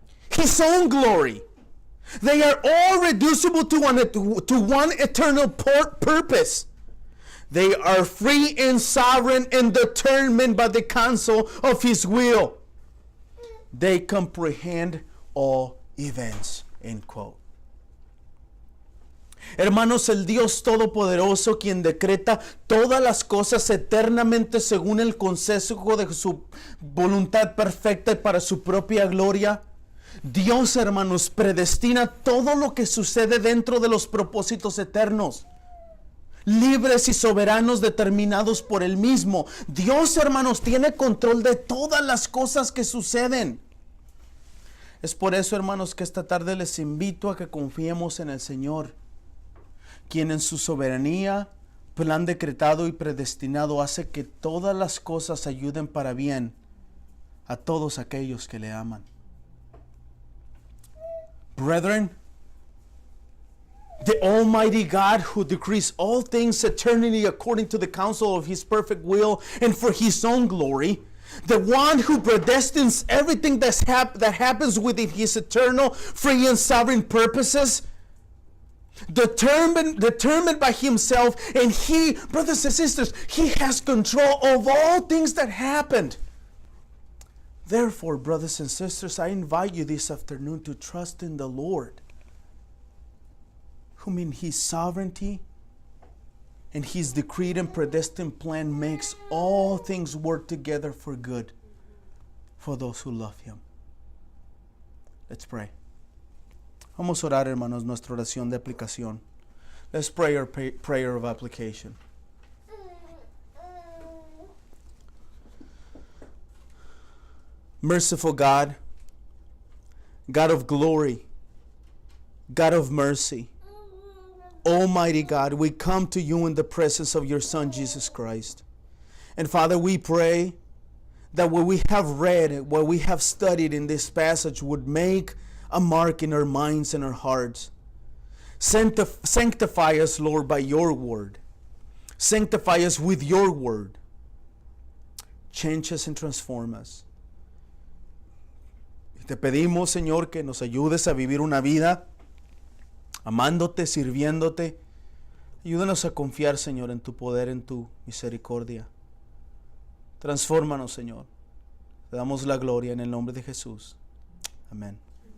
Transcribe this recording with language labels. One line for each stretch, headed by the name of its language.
English: His own glory. They are all reducible to one eternal purpose. They are free and sovereign and determined by the counsel of His will. They comprehend all events. End quote.
Spanish: Hermanos, el Dios Todopoderoso, quien decreta todas las cosas eternamente según el consejo de su voluntad perfecta y para su propia gloria. Dios, hermanos, predestina todo lo que sucede dentro de los propósitos eternos, libres y soberanos determinados por Él mismo. Dios, hermanos, tiene control de todas las cosas que suceden. Es por eso, hermanos, que esta tarde les invito a que confiemos en el Señor, quien en su soberanía, plan decretado y predestinado hace que todas las cosas ayuden para bien a todos aquellos que le aman.
English: Brethren, the Almighty God who decrees all things eternally according to the counsel of His perfect will and for His own glory, the one who predestines everything that happens within His eternal, free and sovereign purposes, determined by Himself, and He, brothers and sisters, He has control of all things that happened. Therefore, brothers and sisters, I invite you this afternoon to trust in the Lord, whom in His sovereignty and His decreed and predestined plan makes all things work together for good for those who love Him. Let's pray.
Spanish: Vamos a orar, hermanos, nuestra oración de aplicación.
English: Let's pray our prayer of application. Merciful God, God of glory, God of mercy, Almighty God, we come to you in the presence of your Son, Jesus Christ. And Father, we pray that what we have read, what we have studied in this passage would make a mark in our minds and our hearts. Sanctify us, Lord, by your word. Sanctify us with your word. Change us and transform us.
Spanish: Te pedimos, Señor, que nos ayudes a vivir una vida amándote, sirviéndote. Ayúdanos a confiar, Señor, en tu poder, en tu misericordia. Transfórmanos, Señor. Te damos la gloria en el nombre de Jesús. Amén.